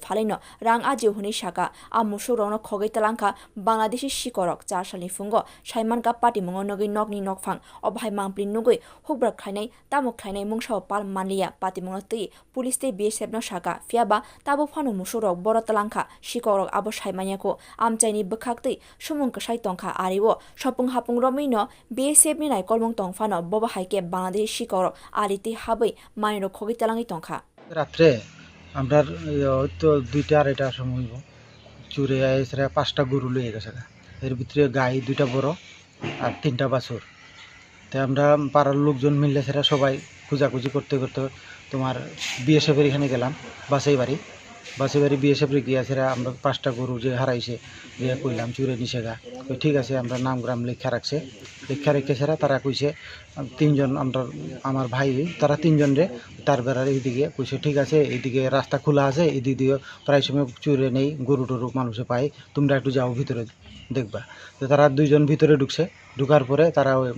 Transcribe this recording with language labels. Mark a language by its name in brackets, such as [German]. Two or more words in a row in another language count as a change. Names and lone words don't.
[Kok Borok] phalaino rang ajiu huni saka a musuk rongno khogai telangkha bangladeshi sikorok 4 salni fungo saiman ka pati mungo nogi nok ni nokphang obhai mangpli nugui hukbar khainai tamuk khainai mungsaw pal manliya Patimongo tui police te BSF no shaka fiaba tabo phano musurok boro talangkha sikorok abo saimanyako amchaini bukhak tui sumung kasai tongkha ariwo sopung hapung romino BSF ni nai kolmong tongphano bobo haike Bangladesh sikorok ariti habai mairo khogi talangi tongkha [Bangla] রাত্রে আমরা তো 2টা 2:30টার সময় চুরে এসে 5টা গরু লয়ে গেছে এর ভিতরে গাই 2টা বড় আর 3টা বাছুর তাই আমরা পাড়ার লোকজন মিলে সেরা সবাই খোঁজাখুঁজি করতে করতে তোমার বিএসএফের এখানে গেলাম বাসাই বাড়ি বিএসএফের গিয়ে সেরা আমরা 5টা গরু যে হারাইছে গিয়ে কইলাম চুরে নিছে গা ঠিক আছে আমরা নামগ্রাম লেখা রাখছে লেখা রেখে সেরা তারা কইছে 3জন আমরা আমার ভাই তারা 3জন রে তার বেড়ার এইদিকে কইছে ঠিক আছে এইদিকে রাস্তা খোলা আছে এদিক দিয়ে প্রায় সময় চুরে নেই গরু টরু মানুষে পায় তোমরা একটু যাও ভিতরে দেখবা তো তারা 2জন ভিতরে ঢুকছে ঢুকার পরে তারা